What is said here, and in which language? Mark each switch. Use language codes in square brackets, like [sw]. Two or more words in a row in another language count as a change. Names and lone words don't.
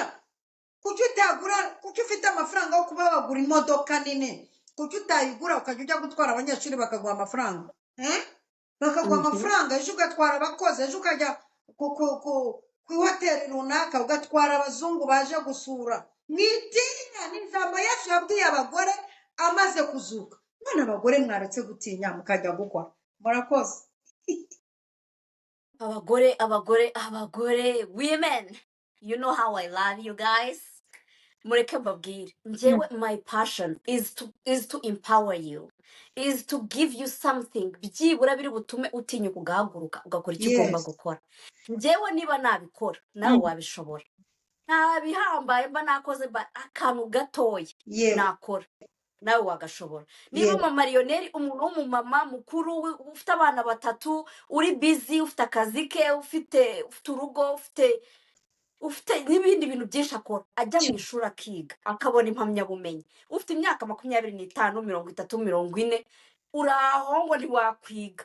[rw] Kuki ufite amafaranga yo kuba wagura imodoka nini, kuki utayigura ukajya ujya gutwara abanyeshuri bakaguha amafaranga, bakaguha amafaranga, ejo ugatwara abakozi, ejo ukajya ku hoteli runaka ugatwara abazungu baje gusura. Mwitinya ni ijambo Yesu yabwiye abagore amaze kuzuka. None abagore mwaretse gutinya mukajya gukora. Murakoze. abagore, [en] women, you know how I love you guys. [rw] Mureke mbabwire njyewe, [en] my passion is to empower you, is to give you something [rw] byibura biri butume utinya kugahaguruka ugakora icyo ugomba gukora. Njyewe niba nabikora nawe wabishobora. Nta bihambaye mba nakoze, akantu gatoya nakora nawe wagashobora. Niba mama Marionette umuntu w'umumama mukuru ufite abana 3, uri busy, ufite akazi ke, ufite urugo, ufite n'ibindi bintu byinshi akora, ajya mu ishuri akiga akabona impamyabumenyi, ufite imyaka 25, 30, 40, uraho ngo ntiwakwiga.